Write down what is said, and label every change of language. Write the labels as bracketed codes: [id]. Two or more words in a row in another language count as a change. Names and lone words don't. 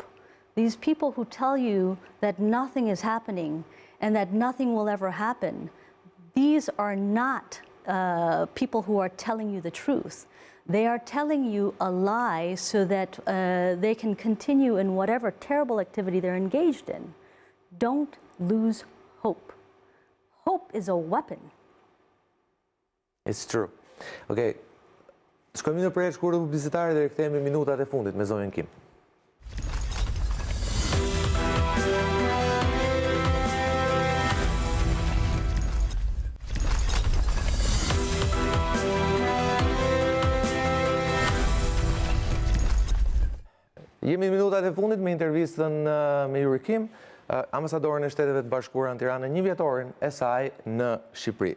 [en] These people who tell you that nothing is happening and that nothing will ever happen, these are not people who are telling you the truth. They are telling you a lie so that they can continue in whatever terrible activity they're engaged in. Don't lose hope. Hope is a weapon. It's true. Okay. [sq] Shkojmë në përjeshtë shkurtër publicitare dhe rikthehemi minutat e fundit me zonën Kim. Jemi në minutat e fundit me intervistën me Yuri Kim, ambasadorën e Shteteve të Bashkuara në Tiranë, një vjetorin e saj në Shqipëri.